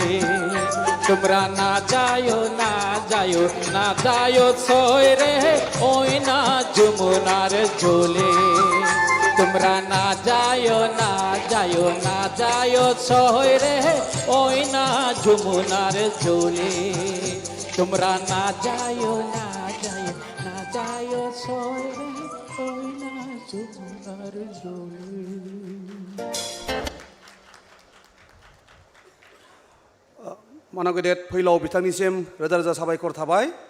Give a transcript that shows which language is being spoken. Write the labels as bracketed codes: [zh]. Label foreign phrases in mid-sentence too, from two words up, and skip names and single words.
[bn] তোমরা না যায়ো না যায়ো না যায়ো সই রে ওই না যমুনার জলে তোমরা না যায়ো না যায়ো না যায়ো সই রে ওই না যমুনার জলে তোমরা না যায়ো না যায়ো না যায়ো ছয় রে ওই না যমুনার জলে [trp] मानव गेदेर फैलाव बिथांनिसिम रोजा रोजा साबायखर थाबाय